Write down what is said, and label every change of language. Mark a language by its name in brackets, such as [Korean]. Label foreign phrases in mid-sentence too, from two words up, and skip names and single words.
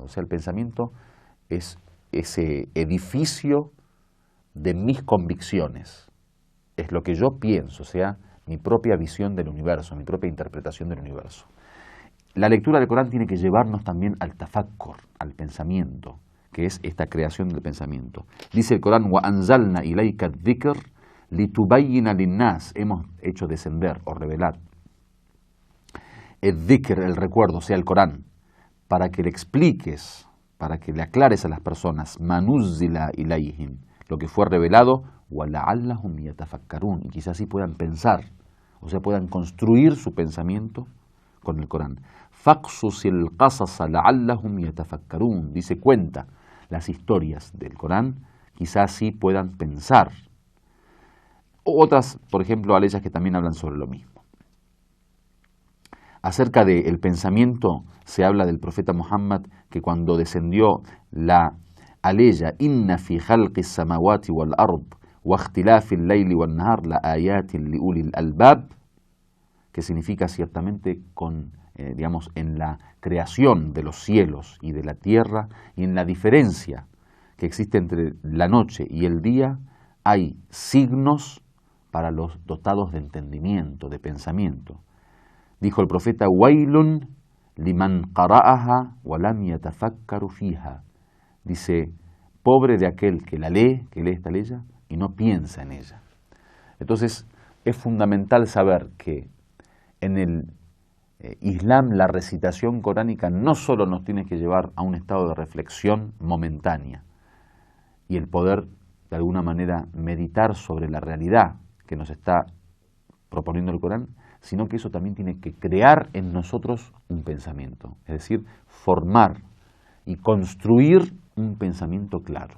[Spanish] O sea, el pensamiento es ese edificio de mis convicciones, es lo que yo pienso, o sea, mi propia visión del universo, mi propia interpretación del universo. La lectura del Corán tiene que llevarnos también al tafakkur, al pensamiento, que es esta creación del pensamiento. Dice el Corán, [Arabic] وَأَنزَلْنَا إِلَيْكَ الذِّكْرَ لِتُبَيِّنَ لِلنَّاسِ, [Spanish] hemos hecho descender o revelar el dhikr, el recuerdo, o sea, el Corán, para que le expliques, para que le aclares a las personas, [Arabic] مَا نُزِّلَ إِلَيْهِمْ, [Spanish] lo que fue revelado, [Arabic] وَلَعَلَّهُمْ يَتَفَكَّرُونَ, [Spanish] y quizás así puedan pensar, o sea, puedan construir su pensamiento con el Corán. [Arabic] فَقْصُصِ الْقَصَصَ لَعَلَّهُمْ يَتَفَكَّرُونَ, [Spanish] dice, cuenta las historias del Corán, quizás así puedan pensar. Otras, por ejemplo, aleyas que también hablan sobre lo mismo. Acerca del pensamiento se habla del profeta Muhammad, que cuando descendió la aleya [Arabic] إِنَّ فِي خَلْقِ السَّمَاوَاتِ وَالْأَرْضِ وَاخْتِلَافِ اللَّيْلِ وَالنَّهَارِ لَآيَاتٍ لِأُولِي الْأَلْبَابِ, [Spanish] que significa ciertamente digamos, en la creación de los cielos y de la tierra y en la diferencia que existe entre la noche y el día, hay signos para los dotados de entendimiento, de pensamiento. Dijo el profeta, [Arabic] وَيْلٌ لِمَنْ قَرَأَهَا وَلَمْ يَتَفَكَّرْ فِيهَا. [Spanish] Dice, pobre de aquel que la lee, que lee esta ley y no piensa en ella. Entonces, es fundamental saber que en el Islam la recitación coránica no solo nos tiene que llevar a un estado de reflexión momentánea y el poder de alguna manera meditar sobre la realidad que nos está proponiendo el Corán, sino que eso también tiene que crear en nosotros un pensamiento, es decir, formar y construir un pensamiento claro.